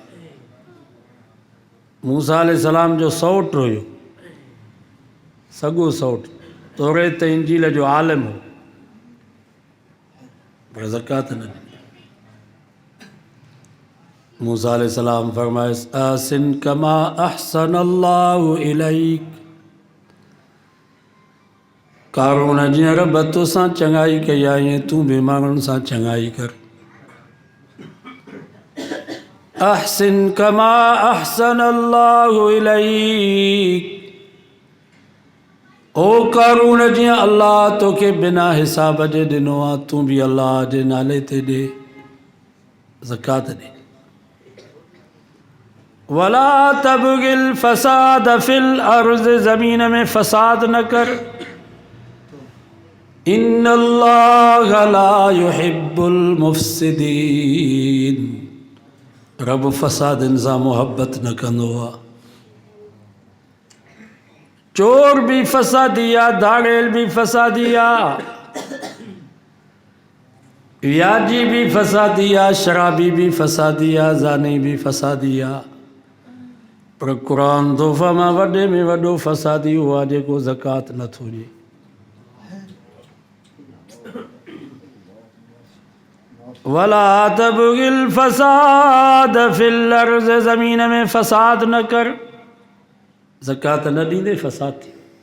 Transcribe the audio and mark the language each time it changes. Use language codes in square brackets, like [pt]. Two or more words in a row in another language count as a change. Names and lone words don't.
[sd] मूसा अलैहिस्सलाम जो सौटु हुयो, सॻो सौटु, तौरेत इंजील जो आलिम हो, पर ज़कात न ॾिनी। मूसा अलैहिस्सलाम फरमायसि [ar] أحسن كما أحسن الله إليك, [sd] कारून जीअं रब तोसां चङाई कई आहे तूं बि माण्हुनि सां चङाई कर। [ar] أحسن كما أحسن الله إليك, [sd] ओ कारून जीअं अल्लाह तोखे बिना हिसाब जे ॾिनो आहे तूं बि अल्लाह जे नाले ते ॾे, ज़कात ॾे। [ar] ولا تبغ الفساد في الأرض, [sd] ज़मीन में फ़साद न कर, [ar] إن الله لا يحب المفسدين, [sd] रब फ़सादनि सां मुहबत न कंदो आहे। चोर भी फसादिया, धाड़ेल भी फसादिया, व्याजी भी फसादिया, शराबी भी फसादिया, जानी भी फसादिया। पर कुरान तोहफ़ा मां वॾे में वॾो फसादी हुआ जेको ज़कात नथो ॾिए। [ar] ولا تبغ الفساد في الأرض, [sd] ज़मीन में फसाद न कर। ज़कात न ॾींदे फसाद थी।